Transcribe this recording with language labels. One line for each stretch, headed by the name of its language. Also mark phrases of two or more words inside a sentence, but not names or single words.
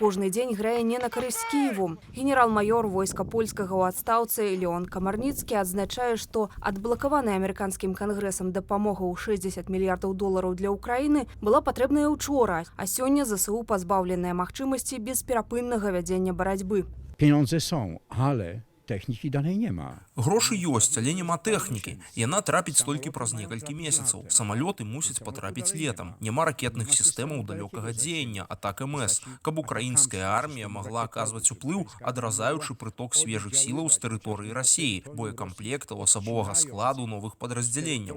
Belarusian: кожны дзень грае не на карысць Кіеву. Генерал-майор войска польскага ў адстаўцы Леон Камарніцкі адзначае, што адблакаваная амерыканскім кангрэсам дапамога ў 60 мільярдаў долараў для Украіны была патрэбная учора, а сёння ЗСУ пазбаўленая магчымасці бесперапыннага вядзення барацьбы.
Polish: Pieniądze są, ale techniki danej nie ma.
Belarusian: Грошы ёсць, але няма тэхнікі. Яна трапіць толькі праз некалькі месяцаў. Самалёты мусяць патрапіць летам. Няма ракетных сістэмаў далёкага дзеяння, атак МС, каб украінская армія магла аказваць уплыў, адразаючы прыток свежых сілаў з тэрыторыі Расіі, боекамплектаў, асабовага складу новых падраздзяленняў.